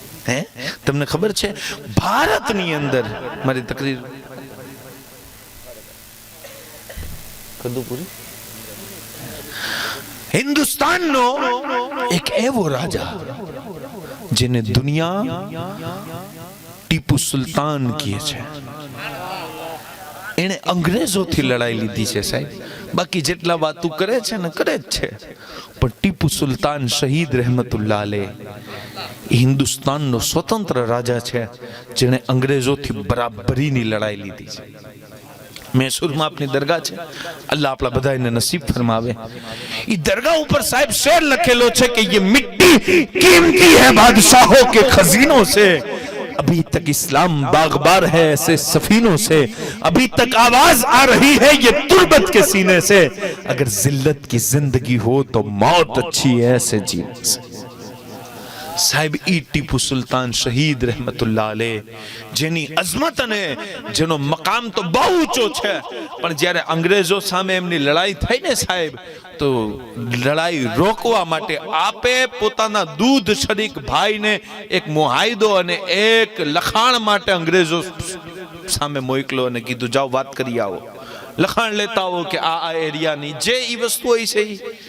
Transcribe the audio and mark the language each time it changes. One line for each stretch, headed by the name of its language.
Gujarati: હે, તમને ખબર છે ભારતની અંદર, મારી તકરીર કદું પૂરી, હિન્દુસ્તાનનો એક એવો રાજા જેને દુનિયા ટીપુ સુલતાન કહે છે, એને અંગ્રેજોથી લડાઈ લીધી છે સાહેબ. બાકી જેટલા વાતું કરે છે ને કરે જ છે, પણ ટીપુ સુલતાન શહીદ રહેમતુલ્લાહ અલૈહ હિન્દુસ્તાનનો સ્વતંત્ર રાજા છે જેને અંગ્રેજોથી બરાબરીની લડાઈ લીધી છે.
Hindi: मैसूर में अपनी दरगाह है, अल्लाह अपना बधाई नसीब फरमावे. ये दरगाह ऊपर साहब शेर लखेलो है कि ये मिट्टी कीमती है बादशाहों के खजीनों से, अभी तक इस्लाम बागबार है ऐसे सफीनों से, अभी तक आवाज आ रही है ये तुर्बत के सीने से, अगर जिल्लत की जिंदगी हो तो मौत अच्छी है ऐसे जीने से.
Gujarati: સાહેબ ઈ ટીપુ સુલતાન શહીદ રહેમતુલ્લાહ અલૈહ જેની અઝમત અને જેનો મકામ તો બહુ ઊંચો છે, પણ જ્યારે અંગ્રેજો સામે એમની લડાઈ થઈ ને સાહેબ, તો લડાઈ રોકવા માટે આપે પોતાના દૂધ શરીક ભાઈને એક મુહાયદો અને એક લખાણ માટે અંગ્રેજો સામે મોકલો અને કીધું જાઓ વાત કરી આવો, લખાણ લેતા આવો કે આ એરિયાની જે ઈ વસ્તુ હોય છે.